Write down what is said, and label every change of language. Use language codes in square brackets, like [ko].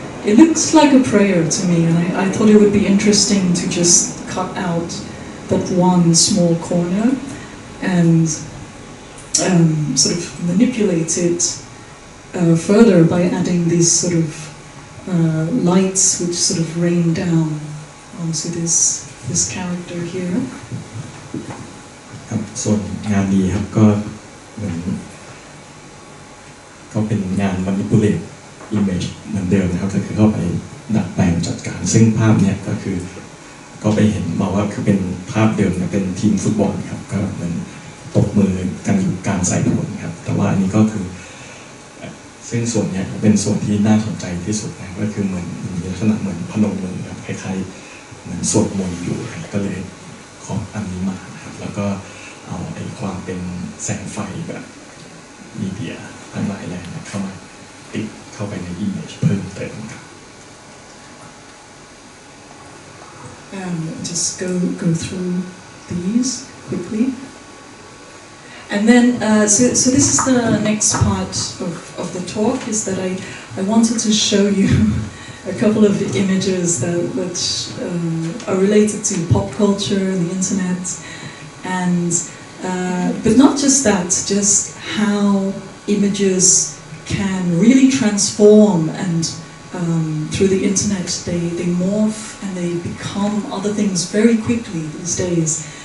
[en] It looks like a prayer to me, and I thought it would be interesting to just cut out that one small corner and sort of manipulate it further by adding these sort of lights which sort of rain down onto this character here. [th] ครับส่วนงานนี้ครับก็เหมือนก็เป็นงาน [en] manipulate image [th] เหมือนเดิมนะครับก็คือเข้าไปดัดแปลงจัดการซึ่งภาพเนี่ยก็คือก็ไปเห็นบอกว่าคือเป็นภาพเดิมเนี่ยเป็นทีมฟุตบอลครับก็เหมือนตบมือกันอยู่กลางสายฝนครับแต่ว่าอันนี้ก็คือ ซึ่งส่วนนี้เป็นส่วนที่น่าสนใจที่สุดนะก็คือเหมือนมีลักษณะเหมือนพนมมือครับคล้ายๆเหมือนสวดมนต์อยู่ก็เลยขออันนี้มาครับแล้วก็เอาไอ้ความเป็นแสงไฟแบบมีเดียทั้งหลายแหล่เข้ามาติดเข้าไปใน image เพิ่มเติมครับ [en] Just go through these quickly. And then, so this is the next part of the talk, is that I wanted to show you a couple of the images which are related to pop culture and the internet, and but not just that, just how images can really transform and through the internet they morph and they become other things very quickly these days.